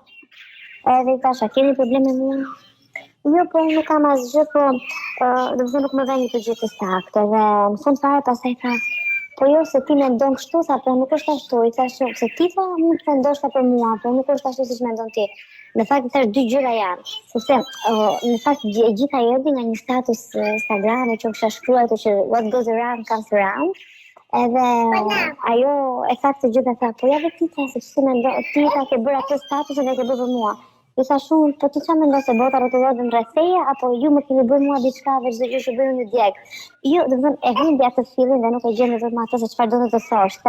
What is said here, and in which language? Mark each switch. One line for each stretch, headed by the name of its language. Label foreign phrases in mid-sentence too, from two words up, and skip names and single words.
Albanian: Edhe i thash, a keni problem me mua? Jo, po nuk kam asgjë, po do të thënë nuk më vjen një gjë të saktë dhe në fund fare pastaj tha, po jo se ti mendon kështu, sa po nuk është ashtu, i thash se ti tha nuk mendosh për mua, po nuk është ashtu siç mendon ti. Në fakt thash dy gjëra janë, sepse në fakt e gjitha erdhi nga një status Instagrami që kisha shkruar që
English: what goes around comes around.
Albanian: Edhe ajo e tha të gjitha tha, po ja vetë ti tha se si mendon, ti ta ke bërë atë status dhe ke bërë për mua. I thash unë, po ti çfarë mendon se bota rrotullohet rreth teje apo ju më keni bërë mua diçka veç çdo gjë që bëjmë në djeg. Jo, do të thënë e humbi atë fillin dhe nuk e gjen vetëm atë se çfarë do të thoshte.